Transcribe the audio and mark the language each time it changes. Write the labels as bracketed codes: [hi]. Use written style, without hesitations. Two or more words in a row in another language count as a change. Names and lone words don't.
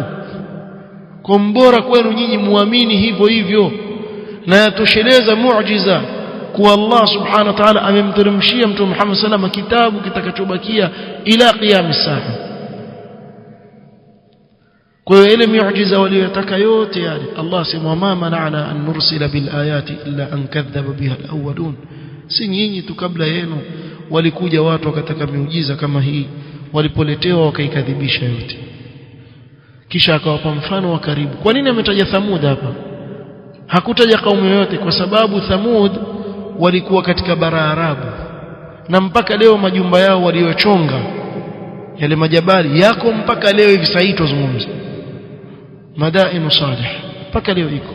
[sw] Kwa mbora kwenu nyinyi muamini hivyo hivyo, na yatosheleza muujiza kwa Allah [ar] سبحانه وتعالى [sw] amemteremshia Mtume Muhammad [ar] صلى الله عليه وسلم [sw] kitabu kitakachobakia ila [ar] قيام الساعة. [sw] Kwa hiyo ile miujiza waliyotaka yote yale, Allah sema [ar] ما منعنا أن نرسل بالآيات إلا أن كذب بها الأولون. [sw] Si nyinyi tu kabla yenu walikuja watu wakataka miujiza kama hii, walipoletewa wakaikadhibisha yote. Kisha akawapa mfano wa karibu. Kwa nini ametaja Thamud hapa? Hakutaja kaumu yoyote, kwa sababu Thamud walikuwa katika bara Arabu, na mpaka leo majumba yao waliochonga yale majabali yako mpaka leo hivi sasa tuzungumza Madainu Salih mpaka leo iko.